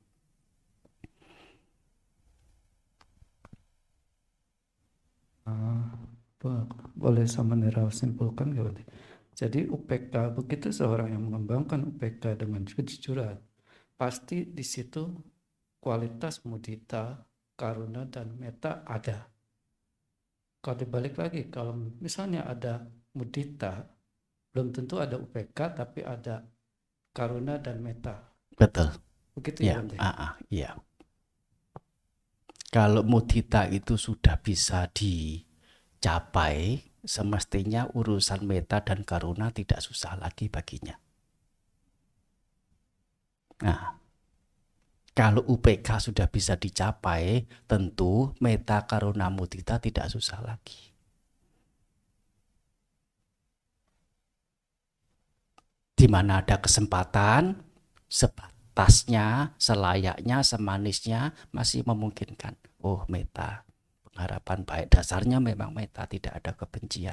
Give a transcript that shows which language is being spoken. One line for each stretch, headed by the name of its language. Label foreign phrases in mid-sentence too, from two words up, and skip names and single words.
Indonesian: Boleh Samanera simpulkan gak? Jadi UPK, begitu seorang yang mengembangkan UPK dengan kejujuran, pasti di situ kualitas mudita, karuna, dan meta ada. Kalau dibalik lagi, kalau misalnya ada mudita, belum tentu ada UPK, tapi ada karuna dan meta. Betul. Begitu ya, Bante? Iya. Kalau mudita itu sudah bisa dicapai, semestinya urusan meta dan karuna tidak susah lagi baginya. Kalau UPK sudah bisa dicapai, tentu meta karuna mudita tidak susah lagi. Di mana ada kesempatan, sebatasnya, selayaknya, semanisnya masih memungkinkan. Oh, meta, pengharapan baik, dasarnya memang meta, tidak ada kebencian.